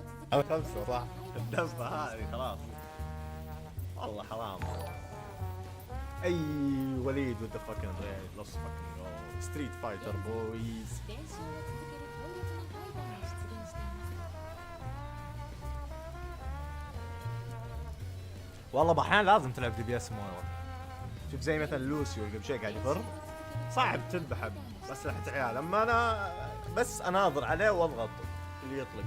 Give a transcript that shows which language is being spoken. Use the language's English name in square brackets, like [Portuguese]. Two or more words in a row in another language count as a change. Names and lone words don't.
[Arabic] خمسة صح. الدفة هذه خلاص والله حرام. [English] اي وليد with the fucking red. Let's fucking go. Street Fighter boys. [Japanese] 練習を続ける強力なファイターが出現しています [Arabic] والله بأحيان لازم تلعب دي بي اس مويرا. شوف زي مثلا لوسيو قبل شوي قاعد يفر صعب تذبحه بأسلحة عيال. اما انا بس اناظر عليه واضغط اللي يطلق.